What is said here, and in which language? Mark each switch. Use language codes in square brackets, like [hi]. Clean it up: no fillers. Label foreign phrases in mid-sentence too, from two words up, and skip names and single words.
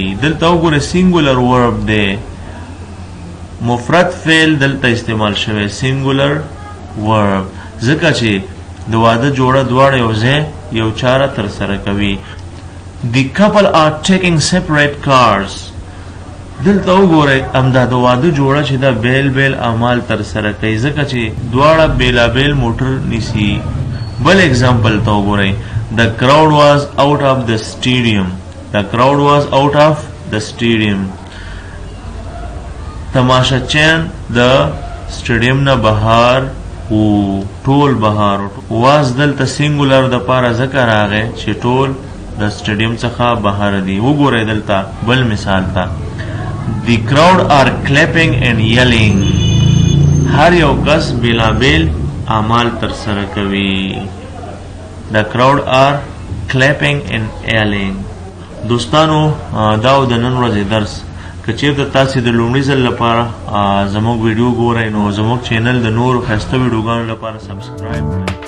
[ps] دلته وګوره [en] singular verb [ps] دی، مفرد فعل دلته استعمال شوی، [en] singular verb, [ps] ځکه چې د واده جوړه دواړه یو ځای یو چاره تر سره کوي. [en] The couple are taking separate cars. [ps] دلته وګورئ همدا د واده جوړه چې دا بیل بیل اعمال تر سره کوي، ځکه چې دواړه بیلابیل موټر نیسي. بل اگزامپل ته وګورئ. [en] The crowd was out of the stadium. The crowd was out of the stadium. [ps] تماشاچیان د سټیډیم نه بهار وو، ټول بهار. واز دلته سینګولر د پاره ذکر راغی چې ټول د سټیډیم څخه بهر دي. وګورئ دلته بل مثال ته. [en] The crowd are clapping and yelling. [ps] هر یو کس بیلابیل اعمال تر سره کوي. [en] The crowd are clapping and yelling. [ps] دوستانو دا و د نن ورځې درس. که چېرته تاسې د لومړي ځل لپاره زموږ ویډیو ګورئ نو زموږ چینل د نورو ښایسته ویډیوګانو لپاره سبسکرایب کړئ.